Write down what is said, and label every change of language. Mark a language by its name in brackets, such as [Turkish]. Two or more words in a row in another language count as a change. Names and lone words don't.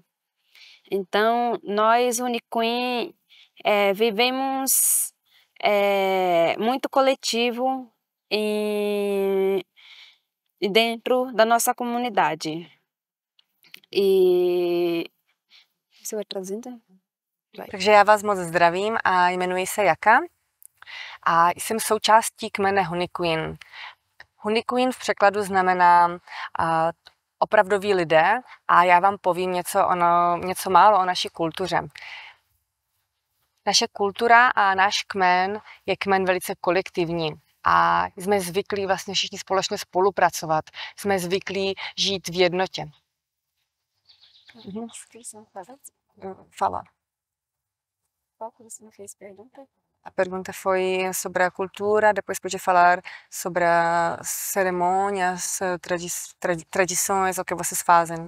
[Portuguese] Então, nós, Runicuim, vivemos muito coletivo dentro da nossa comunidade. Você vai trazendo? [Czech] Takže já vás moc zdravím a jmenuji se Jaka a jsem součástí kmene Hunikuin. Hunikuin v překladu znamená opravdoví lidé a já vám povím něco málo o naší kultuře. Naše kultura a náš kmen je kmen velice kolektivní a jsme zvyklí vlastně všichni společně spolupracovat. Jsme zvyklí žít v jednotě. [Portuguese] Fala. Qual que você me fez pergunta? A pergunta foi sobre a cultura, depois podia falar sobre as cerimônias, tradições, o que vocês fazem.